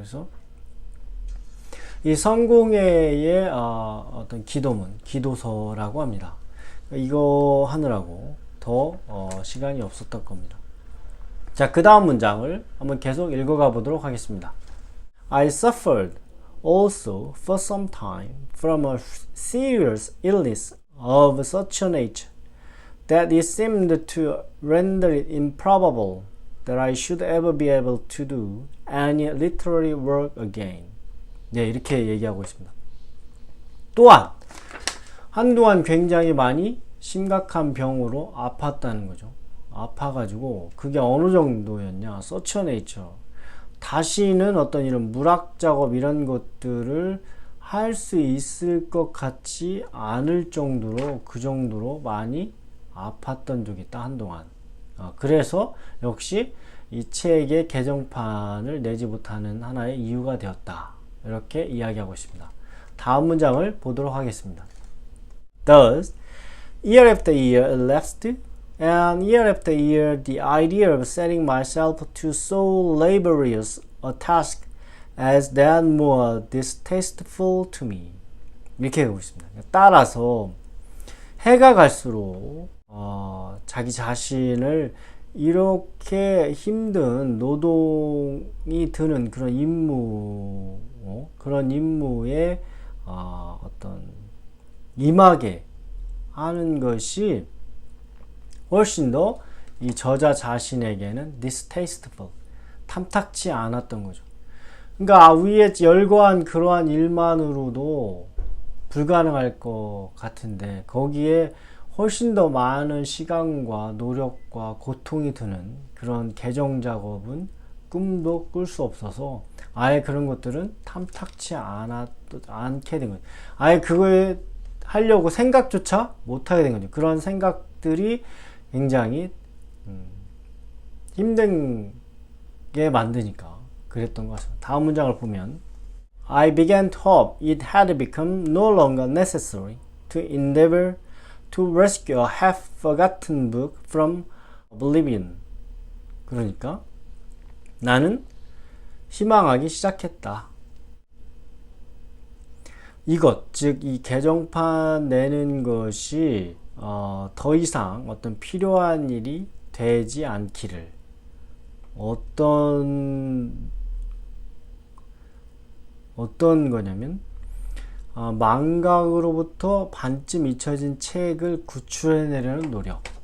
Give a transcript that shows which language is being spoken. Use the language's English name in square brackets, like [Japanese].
[Korean] 그래서 이 성공회의 어떤 기도문, 기도서라고 합니다. 이거 하느라고 더 시간이 없었던 겁니다. 자, 그 다음 문장을 한번 계속 읽어가 보도록 하겠습니다. [English] I suffered also for some time from a serious illness of such a nature that it seemed to render it improbable that I should ever be able to do any literary work again. [Korean] 네, 이렇게 얘기하고 있습니다. 또한 한동안 굉장히 많이 심각한 병으로 아팠다는 거죠. 아파가지고 그게 어느 정도였냐, [English] such a nature, [Korean] 다시는 어떤 이런 문학 작업 이런 것들을 할 수 있을 것 같지 않을 정도로, 그 정도로 많이 아팠던 적이 있다, 한동안. 그래서 역시 이 책의 개정판을 내지 못하는 하나의 이유가 되었다, 이렇게 이야기하고 있습니다. 다음 문장을 보도록 하겠습니다. [English] Thus, year after year elapsed, and year after year the idea of setting myself to so laborious a task as that more distasteful to me. [Korean] 이렇게 하고 있습니다. 따라서 해가 갈수록 자기 자신을 이렇게 힘든 노동이 드는 그런 그런 임무에 어떤 임하게 하는 것이 훨씬 더 이 저자 자신에게는 distasteful, 탐탁치 않았던 거죠. 그러니까 위에 열거한 그러한 일만으로도 불가능할 것 같은데 거기에 훨씬 더 많은 시간과 노력과 고통이 드는 그런 개정 작업은 꿈도 꿀 수 없어서 아예 그런 것들은 탐탁치 않게 된 거죠. 아예 그거에 하려고 생각조차 못하게 된 거죠. 그런 생각들이 굉장히 힘든 게 만드니까 그랬던 것 같습니다. 다음 문장을 보면 [English] I began to hope it had become no longer necessary to endeavor to rescue a half-forgotten book from oblivion. [Korean] 그러니까 나는 희망하기 시작했다. 이것, 즉 이 개정판 내는 것이 더 이상 어떤 필요한 일이 되지 않기를 어떤 거냐면 망각으로부터 반쯤 잊혀진 책을 구출해내려는 노력.